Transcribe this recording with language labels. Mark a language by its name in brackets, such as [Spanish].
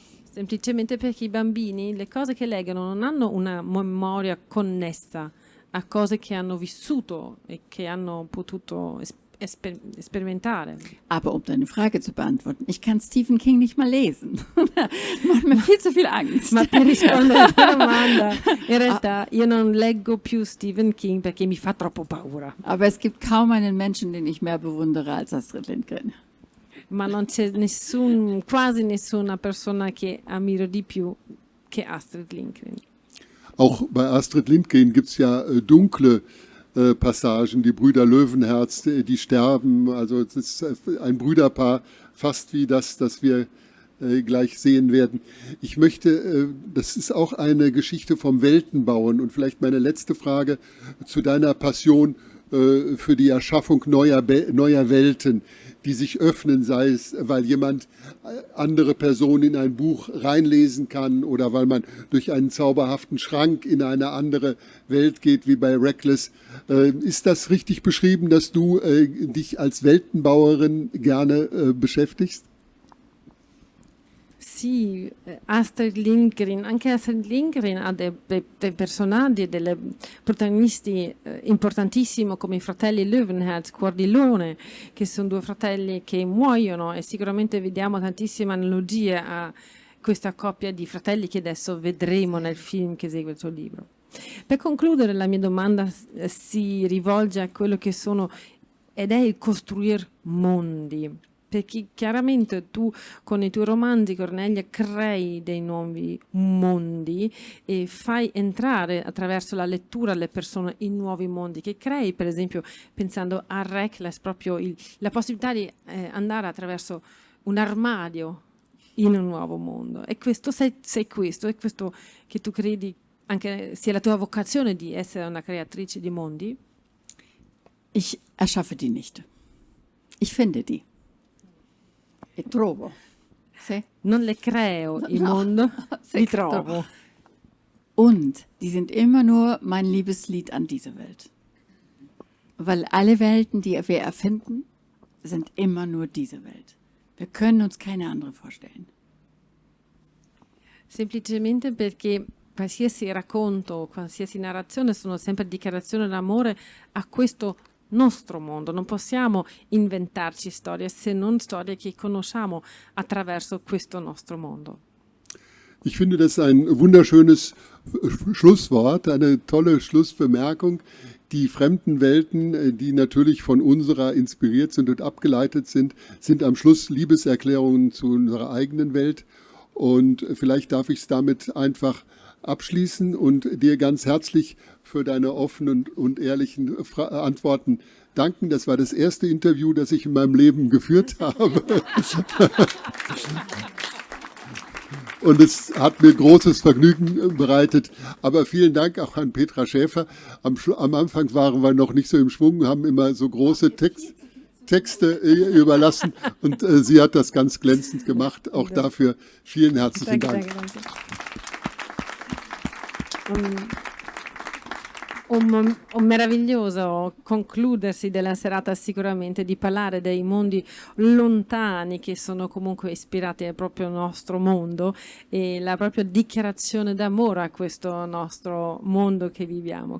[Italian] Semplicemente perché i bambini le cose che leggono non hanno una memoria connessa a cose che hanno vissuto e che hanno potuto sperimentare. [German] Aber um deine Frage zu beantworten, ich kann Stephen King nicht mal lesen. Macht mir viel zu viel Angst. [Italian] Ma per rispondere alla tua domanda, in realtà io non leggo più Stephen King perché mi fa troppo paura. [German] Aber es gibt kaum einen Menschen, den ich mehr bewundere als Astrid Lindgren. [Italian] Ma non c'è quasi nessuna persona che ammiro di più che Astrid Lindgren. [German] Auch bei Astrid Lindgren gibt es ja dunkle Passagen, die Brüder Löwenherz, die sterben. Also es ist ein Brüderpaar, fast wie das wir gleich sehen werden. Ich möchte, das ist auch eine Geschichte vom Weltenbauen und vielleicht meine letzte Frage zu deiner Passion für die Erschaffung neuer Welten, die sich öffnen, sei es, weil jemand andere Personen in ein Buch reinlesen kann oder weil man durch einen zauberhaften Schrank in eine andere Welt geht, wie bei Reckless. Ist das richtig beschrieben, dass du dich als Weltenbauerin gerne beschäftigst? [Italian] Sì, Astrid Lindgren, anche Astrid Lindgren ha dei personaggi, dei protagonisti importantissimi come i fratelli Löwenherz, Cuor di Leone, che sono due fratelli che muoiono e sicuramente vediamo tantissime analogie a questa coppia di fratelli che adesso vedremo nel film che segue il suo libro. Per concludere la mia domanda si rivolge a quello che sono ed è il costruire mondi. Perché chiaramente tu con i tuoi romanzi, Cornelia, crei dei nuovi mondi e fai entrare attraverso la lettura le persone in nuovi mondi che crei, per esempio pensando a Reckless, proprio la possibilità di andare attraverso un armadio in un nuovo mondo. E questo è questo che tu credi anche sia la tua vocazione di essere una creatrice di mondi? [German] Ich erschaffe die nicht. Ich finde die. [Italian] E trovo. Sì? Non le creo il mondo, li trovo. [German] Und die sind immer nur mein Liebeslied an diese Welt. Weil alle Welten, die wir erfinden, sind immer nur diese Welt. Wir können uns keine andere vorstellen. [Italian] Semplicemente perché qualsiasi racconto, qualsiasi narrazione sono sempre dichiarazioni d'amore a questo nostro mondo. Non possiamo inventarci storie se non storie che conosciamo attraverso questo nostro mondo. [German] Ich finde das ein wunderschönes Schlusswort, eine tolle Schlussbemerkung. Die fremden Welten, die natürlich von unserer inspiriert sind und abgeleitet sind, sind am Schluss Liebeserklärungen zu unserer eigenen Welt. Und vielleicht darf ich es damit einfach abschließen und dir ganz herzlich für deine offenen und ehrlichen Antworten danken. Das war das erste Interview, das ich in meinem Leben geführt habe. Und es hat mir großes Vergnügen bereitet. Aber vielen Dank auch an Petra Schäfer. Am Anfang waren wir noch nicht so im Schwung, haben immer so große Texte überlassen. Und sie hat das ganz glänzend gemacht. Auch dafür vielen herzlichen Dank. Danke. [Italian] Un meraviglioso concludersi della serata sicuramente di parlare dei mondi lontani che sono comunque ispirati al proprio nostro mondo e la propria dichiarazione d'amore a questo nostro mondo che viviamo.